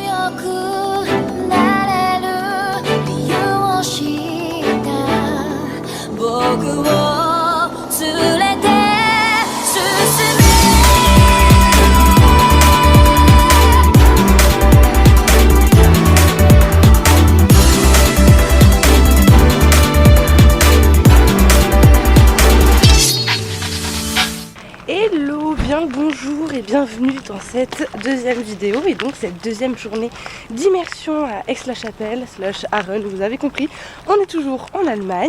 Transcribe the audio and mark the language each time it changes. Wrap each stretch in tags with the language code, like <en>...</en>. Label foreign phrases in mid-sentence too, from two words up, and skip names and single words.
<ja>くなれる理由を知った僕を連れて進め</ja> <fr>Hello, bien le bonjour et bienvenue dans cette deuxième vidéo et donc cette deuxième journée d'immersion à Aix-la-Chapelle / Aaren, vous avez compris, on est toujours en Allemagne.</fr>